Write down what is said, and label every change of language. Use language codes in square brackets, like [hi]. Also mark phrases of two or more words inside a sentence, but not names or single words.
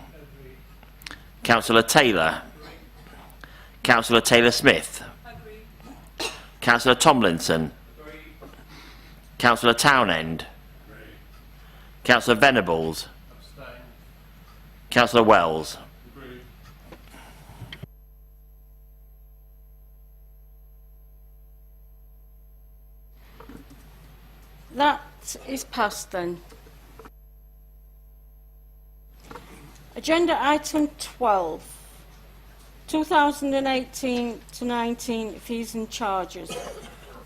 [en] Councillor Taylor. Councillor Taylor-Smith. Councillor Tomlinson. Councillor Townend. Councillor Venables. Councillor Wells. That is passed then. Agenda item 12, 2018 to 19 fees and charges.